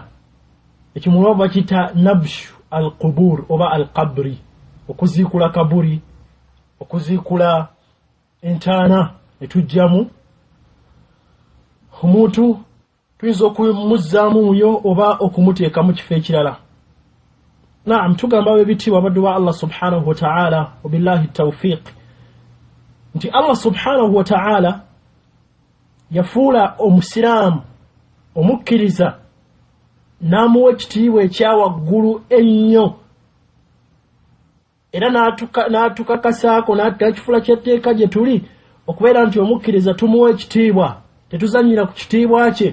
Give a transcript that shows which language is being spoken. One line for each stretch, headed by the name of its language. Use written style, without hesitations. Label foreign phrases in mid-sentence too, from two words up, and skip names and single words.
Ganda: Ekimulwa bakita
Arabic: نبش القبور
Ganda: oba al-qabri, okuziikula kaburi, okuziikula entaana netujjamu omuntu, tuyinza okumuzzaamu muyo oba okumuteeka mu kifo ekirala. Naam, tugamba bebitiibwa abaddu ba Allah
Arabic: سبحانه وتعالى وبالله التوفيق
Ganda: nti Allah subhanahu wa ta'ala yafuula omusiraamu omukkiriza n'amuwa ekitiibwa ekyawaggulu ennyo, era n'atukakasaako n'akifuula kyetteeka gye tuli okubeera nti omukkiriza tumuwa ekitiibwa, tetuzanyira ku kitiibwa kye.